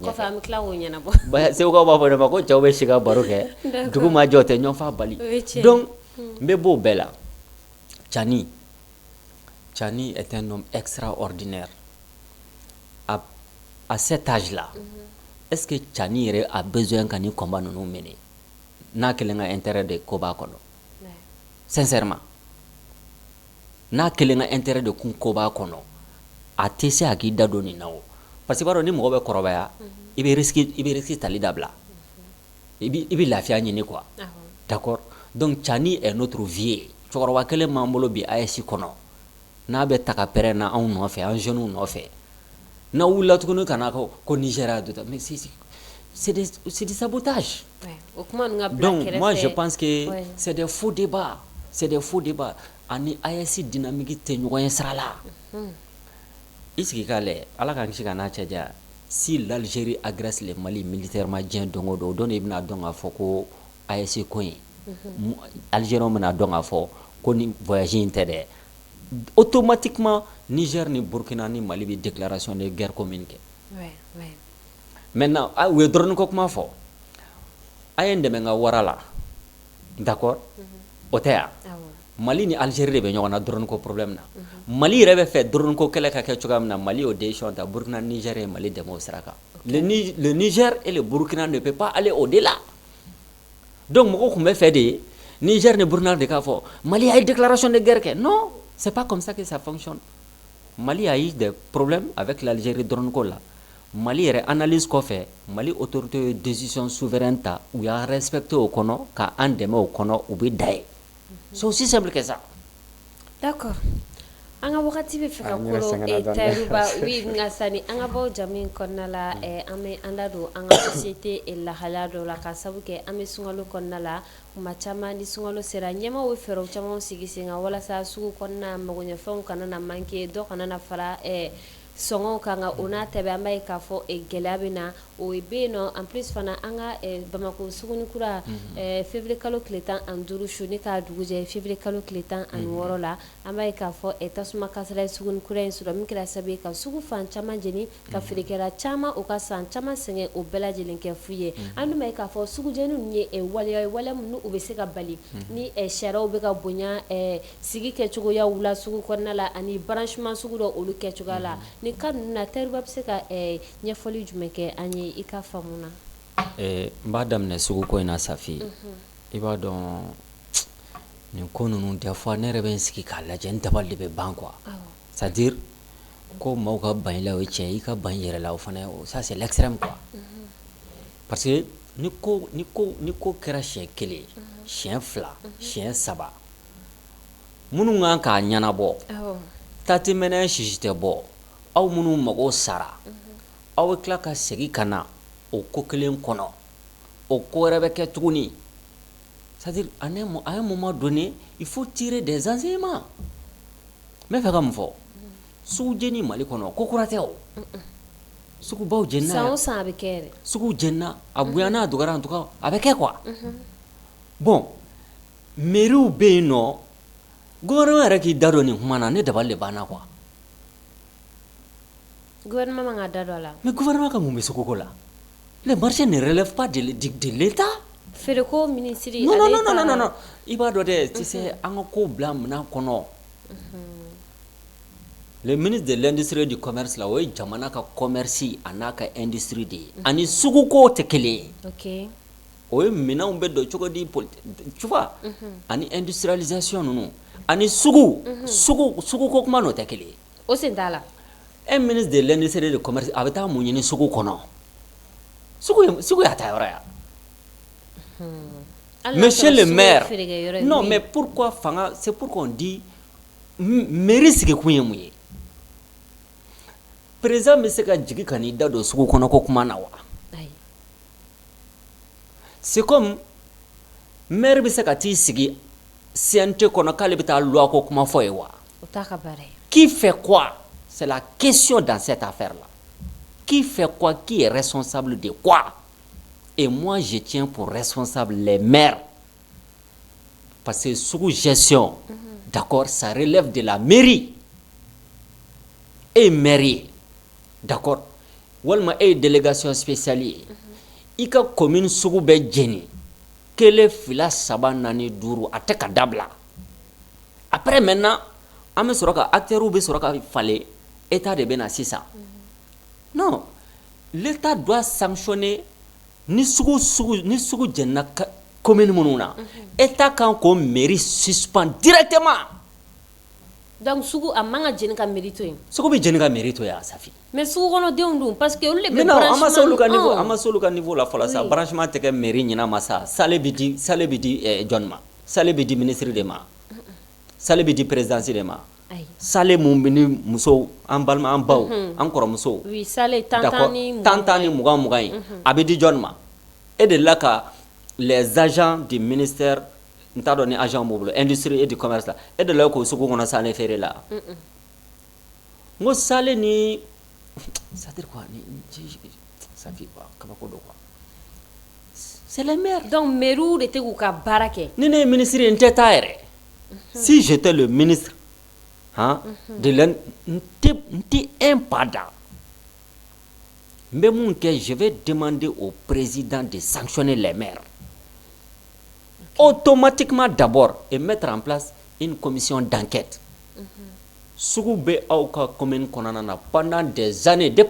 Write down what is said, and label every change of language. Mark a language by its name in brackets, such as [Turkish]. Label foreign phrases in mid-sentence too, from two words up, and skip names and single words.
[Bambara] kɔfɛ an bɛ tila k'o ɲɛnabɔ segukaw b'a fɔ ne ma ko cɛw bɛ si ka baro kɛ dugu ma jɔ o tɛ ɲɔgɔn fa bali donc n bɛ b'o bɛɛ la [French] Tchani est un homme extraordinaire à cet âge là est-ce que [Bambara] Tchani yɛrɛ [French] a besoin [Bambara] ka ni combat ninnu mener n'a kelen ka [French] intérêt de [Bambara] ko b'a kɔnɔ sincèrement n'a kelen ka [French] intérêt de [Bambara] kun ko b'a kɔnɔ a tɛ se a k'i da don nin na o [French] parce que [Bambara] b'a dɔn ni mɔgɔ bɛ kɔrɔbaya i bɛ risque tali dabila i bɛ lafiya ɲini [French] quoi d'accord Donc Tchani est notre vieux. [Bambara] Cɛkɔrɔba kelen m'an bolo bi AES kɔnɔ n'a bɛ ta ka pɛrɛn na anw nɔfɛ an jeunes nɔfɛ n'a wulila tuguni ka na ko Niger a dɔ [French] mais c'est du sabotage. Donc moi je pense que c'est des faux débats. [Bambara] Ani AES dynamique tɛ ɲɔgɔn ye sira la. I sigi k'a lajɛ Ala k'an kisi ka n'a cɛ janya si [French] l'Algérie agresse le Mali militairement [Bambara] diɲɛ don o don o don i bɛna dɔn k'a fɔ ko AES ko in Algériens bɛna dɔn k'a fɔ ko ni voyage in tɛ dɛ automatiquement Niger ni Burkina ni Mali bɛ [French] déclaration de guerre commune [Bambara] kɛ. Maintenant u ye drone ko kuma fɔ a ye n dɛmɛ n ka wara la d'accord o tɛ yan Mali ni Algérie de bɛ ɲɔgɔn na drone ko problème na Mali yɛrɛ bɛ fɛ drone ko kɛlɛ ka kɛ cogoya min na Mali y'o décision ta Burkina Niger ye Mali dɛmɛ o sira kan [French] le Niger et le Burkina ne peut pas aller au-delà [Bambara] donc mɔgɔw tun bɛ fɛ de Niger ni Burkina de k'a fɔ Mali [French] a eu déclaration de guerre [Bambara] kɛ [French] non c'est pas comme ça que ça fonctionne Mali a eu des problèmes avec l'Algérie [Bambara] drone ko la Mali yɛrɛ analyse kɔfɛ Mali autorité ye [French] décision souveraine [Bambara] ta u y'a respecté o kɔnɔ ka an dɛmɛ o kɔnɔ u bɛ da ye [French] c'est aussi simple que ça. D'accord. [Bambara] An ka wagati bɛ fɛ ka koro Tayiruba oui nka sani an ka bɔ jamu in kɔnɔna la an bɛ an da don an ka société lahalaya dɔ la ka sabu kɛ an bɛ sunkalo kɔnɔna la kuma caman ni sunkalo sera ɲɛmaaw bɛ fɛɛrɛw caman sigi sen kan walasa sugu kɔnɔna magoɲɛfɛnw kana na manquer dɔ kana na fara sɔngɔw kan nka o n'a tɛbɛn an b'a ye k'a fɔ gɛlɛya bɛ na o bɛ yen nɔ [French] en plus [Bambara] fana an ka Bamako Sugunikura février kalo tile 15 su ni k'a dugu jɛ février kalo tile 16 la an b'a ye k'a fɔ tasuma kasara ye Sugunikura in sɔrɔ min kɛra sababu ye ka sugu fan caman jeni ka feerekɛla caman o ka san caman sɛgɛn o bɛɛ lajɛlen kɛ fu ye an dun b'a ye k'a fɔ sugujɛni ninnu ye waleya ye waleya minnu u bɛ se ka bali ni sariyaw bɛ ka bonya sigi kɛcogoyaw la sugu kɔnɔna la ani branchement sugu dɔ olu kɛcogoya la ni cas ninnu na Tayiruba bɛ se ka ɲɛfɔli jumɛn kɛ an ye i ka faamu na. N b'a daminɛ suguko in na Safi i b'a dɔn nin ko ninnu [French] des fois [Bambara] ne yɛrɛ bɛ n sigi k'a lajɛ n dabali de bɛ ban [French] quoi c'est à dire [Bambara] ko maaw ka ban i la o ye tiɲɛ i ka ban i yɛrɛ la o fana [French] ça c'est l'extrême quoi parce que [Bambara] ni ko kɛra siɲɛ kelen siɲɛ fila siɲɛ saba minnu kan k'a ɲɛnabɔ tatimɛnɛ sisi tɛ bɔ aw minnu mago sara aw bɛ tila ka segin ka na o ko kelen kɔnɔ o ko wɛrɛ bɛ kɛ tuguni [French] c'est-à-dire à un moment donné il faut tirer des enseignements [Bambara] n bɛ fɛ ka mun fɔ sugu jeni Mali kɔnɔ ko kura tɛ o sugubaw jenina san o san a bɛ kɛ yɛrɛ sugu jenina a bonyana a dɔgɔyara [French] en tout cas [Bambara] a bɛ kɛ [French] quoi bon mairies [Bambara] bɛ yen nɔ gouvernement yɛrɛ k'i da don nin kuma na ne dabali de banna quoi gouvernement man ka da don a la [French] mais [Bambara] gouvernement ka mun bɛ suguko la [French] le marché ne relève pas de l'État. [Bambara] Feereko ministre non i b'a dɔn dɛ [French] tu sais [Bambara] an ka ko bila minɛn kɔnɔ [French] le ministre de l'industrie et du commerce [Bambara] la o ye jamana ka commerce a n'a ka industrie de ye ani suguko tɛ kelen ye [French] ok [Bambara] o ye minɛnw bɛ don cogo di [French] tu vois [Bambara] ani industrialisation ninnu ani suguko kuma n'o tɛ kelen ye o sen t'a la [French] un ministre de l'industrie et du commerce [Bambara] a bɛ taa mun ɲini sugu kɔnɔ sugu y'a ta yɔrɔ ya [French] monsieur le maire non mais pourquoi [Bambara] fanga [French] c'est pourquoi on dit mairie [Bambara] sigikun ye mun ye président bɛ se ka jigi ka n'i da don sugu kɔnɔ ko kuma na wa [French] c'est comme maire [Bambara] bɛ se ka t'i sigi CNT kɔnɔ k'ale bɛ taa loi ko kuma fɔ ye wa o t'a ka baara ye [French] qui fait quoi c'est la question dans cette affaire là qui fait quoi qui est responsable de quoi et moi je tiens pour responsable les maires parce que sous gestion d'accord ça relève de la mairie et mairie d'accord [Bambara] walima [French] et délégation spéciale [Bambara] i ka commune sugu bɛ jeni kelen fila saba naani duuru a tɛ ka dabila [French] après maintenant [Bambara] an bɛ sɔrɔ ka acteurs bɛ sɔrɔ ka falen état de bɛ na sisan [French] non l'état doit sanctionner [Bambara] ni sugu jenina commune minnu na état kan k'o [French] mairie suspend directement [Bambara] donc sugu a man ka jeni ka mairie to yen sugu bɛ jeni ka mairie to yen Safi mais sugu kɔnɔdenw dun [French] parce que [Bambara] olu de bɛ branchement non an ma se olu ka niveau la fɔlɔ sa branchement tɛ kɛ mairie ɲinama sa sale bɛ di jɔn ma sale bɛ di ministre de ma sale bɛ di présidence de ma sale mun bɛ ni muso an balima an baw an kɔrɔmuso oui sale tan ni 20 ye a bɛ di jɔn ma e de la ka [French] les agents du ministère [Bambara] n t'a dɔn ni agent b'u bolo [French] industrie et du commerce [Bambara] la e de la k'o sugu kɔnɔ sale feere la n ko sale ni [French] c'est à dire quoi ni ça fait quoi [Bambara] kabako do [French] quoi c'est les maires [Bambara] donc maire de tɛ k'u ka baara kɛ ni ne ye ministre ye n tɛ taa yɛrɛ [French] si j'étais le ministre de l'un [Bambara] n tɛ un pas da n bɛ mun kɛ [French] je vais demander au président de sanctionner les maires automatiquement d'abord et mettre en place une commission d'enquête [Bambara] sugu bɛ aw ka commune kɔnɔna na [French] pendant des années depuis